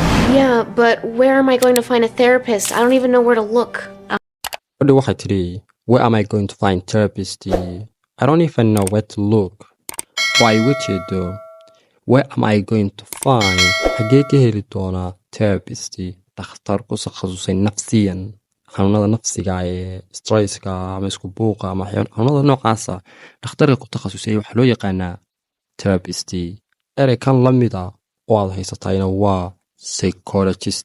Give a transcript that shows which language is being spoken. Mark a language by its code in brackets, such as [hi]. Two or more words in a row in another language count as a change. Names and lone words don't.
[en] Yeah, but where am I going to find a therapist? I don't even know where to look. [so] Gabadhi waxay tidhi, [en] where am I going to find therapist? I don't even know where to look. [so] Waa iga jeedo, [en] where am I going to find? [so] Xagee ka heli doonaa therapist? Dhakhtar ku takhasusay nafsiyan, xanuunada nafsiga ee stresska ama isku buuqa ama xanuunada noocaasa. Dhakhtarka ku takhasusay waxaa loo yaqaanaa therapist. Erey kan la mid ah oo aad haysatayna waa psychologist.